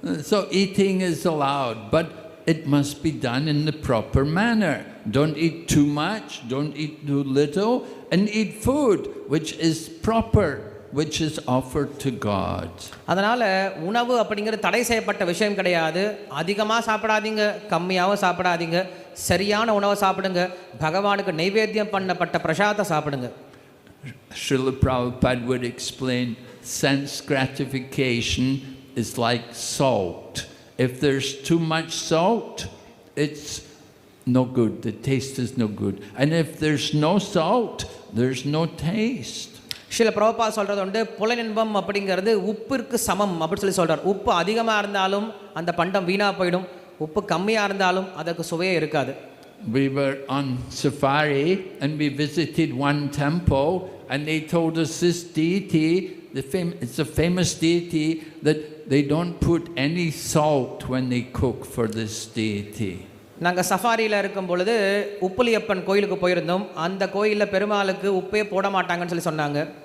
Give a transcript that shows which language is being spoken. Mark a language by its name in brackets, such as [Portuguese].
[English] So eating is allowed, but it must be done in the proper manner. Don't eat too much, don't eat too little, and eat food which is proper, which is offered to God. [Tamil] அதனால் உணவு அப்படிங்கிறது தடை செய்யப்பட்ட விஷயம் கிடையாது. அதிகமாக சாப்பிடாதீங்க, கம்மியாகவும் சாப்பிடாதீங்க, சரியான உணவை சாப்பிடுங்க, பகவானுக்கு நைவேத்தியம் பண்ணப்பட்ட பிரசாதத்தை சாப்பிடுங்க. [English] Srila Prabhupada would explain sense gratification is like salt. If there's too much salt, it's no good, the taste is no good. And if there's no salt, there's no taste. [Tamil] சில பிரபுபா சொல்கிறது உண்டு, புலனின்பம் அப்படிங்கிறது உப்பிற்கு சமம் அப்படின்னு சொல்கிறார். உப்பு அதிகமாக இருந்தாலும் அந்த பண்டம் வீணாக போயிடும், உப்பு கம்மியாக இருந்தாலும் அதற்கு சுவையே இருக்காது. [English] We were on safari and we visited one temple, and they told us this deity, it's a famous deity, that they don't put any salt when they cook for this deity. [Tamil] நாங்கள் சஃபாரியில் இருக்கும் பொழுது உப்புலியப்பன் கோயிலுக்கு போயிருந்தோம். அந்த கோயிலில் பெருமாளுக்கு உப்பே போட மாட்டாங்கன்னு சொன்னாங்க.